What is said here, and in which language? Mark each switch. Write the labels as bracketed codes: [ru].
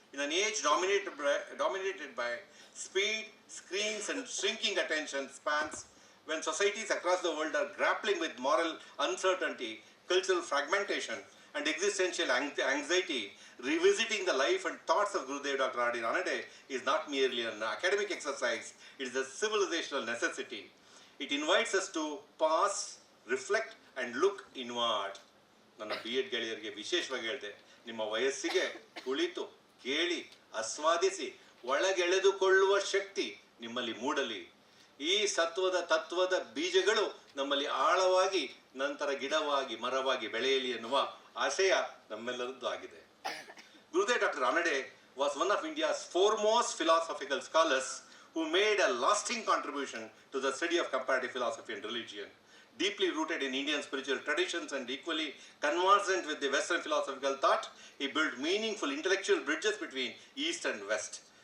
[en] In an age dominated by speed, screens and shrinking attention spans, when societies across the world are grappling with moral uncertainty, cultural fragmentation and existential anxiety, revisiting the life and thoughts of Gurudev Dr. R.D. Ranade is not merely an academic exercise, it is a civilizational necessity. It invites us to pause, reflect and look inward. [kn] ನನ್ನ B.Ed ಗೆಳೆಯರಿಗೆ ವಿಶೇಷವಾಗಿ ಹೇಳಿದೆ, ನಿಮ್ಮ ವಯಸ್ಸಿಗೆ ಕುಳಿತು ಕೇಳಿ ಆಸ್ವಾದಿಸಿ ಒಳಗೆಳೆದುಕೊಳ್ಳುವ ಶಕ್ತಿ ನಿಮ್ಮಲ್ಲಿ ಮೂಡಲಿ. ಈ ತತ್ವದ ಬೀಜಗಳು ನಮ್ಮಲ್ಲಿ ಆಳವಾಗಿ ನಂತರ ಗಿಡವಾಗಿ ಮರವಾಗಿ ಬೆಳೆಯಲಿ ಎನ್ನುವ ಆಶಯ ನಮ್ಮೆಲ್ಲರದ್ದು ಆಗಿದೆ. [en] Gurudev Dr. Ranade was one of India's foremost philosophical scholars who made a lasting contribution to the study of comparative philosophy and religion. Deeply rooted in Indian spiritual traditions and equally conversant with the Western philosophical thought, he built meaningful intellectual bridges between East and West.